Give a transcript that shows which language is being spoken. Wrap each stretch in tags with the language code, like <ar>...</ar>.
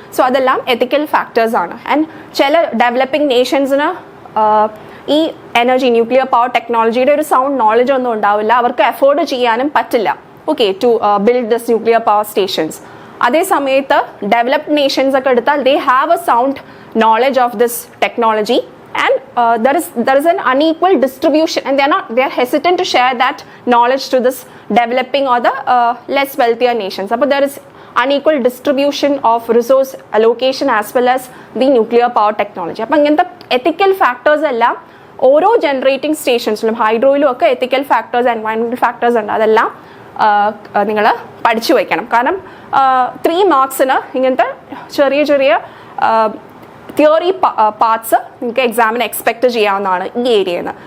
<ml>So അതെല്ലാം എത്തിക്കൽ factors ആണ്. And ചില ഡെവലപ്പിംഗ് നേഷൻസിന് ഈ എനർജി, ന്യൂക്ലിയർ പവർ ടെക്നോളജിയുടെ ഒരു സൗണ്ട് നോളജ് ഒന്നും ഉണ്ടാവില്ല, അവർക്ക് അഫോർഡ് ചെയ്യാനും പറ്റില്ല, okay,</ml> <en>To build this nuclear power stations.</en> <ml>അതേ സമയത്ത് ഡെവലപ്ഡ് നേഷൻസ് ഒക്കെ എടുത്താൽ</ml> <en>They have a sound knowledge of this technology, and there is an unequal distribution, and they are hesitant to share that knowledge to this developing or the less wealthier nations. So there is unequal distribution of resource allocation as well as the nuclear power technology.</en> <ml>അപ്പോൾ ഇങ്ങനത്തെ ethical factors എല്ലാം ഓരോ generating സ്റ്റേഷൻസിലും ഹൈഡ്രോയിലും ഒക്കെ ethical factors, environmental factors ഉണ്ട്. അതെല്ലാം നിങ്ങൾ പഠിച്ചു വയ്ക്കണം. കാരണം 3 മാർക്സിന് ഇങ്ങനത്തെ ചെറിയ ചെറിയ തിയറി പാർട്സ് നിങ്ങൾക്ക് എക്സാമിന് എക്സ്പെക്ട് ചെയ്യാവുന്നതാണ് ഈ ഏരിയയിൽ നിന്ന്.</ml>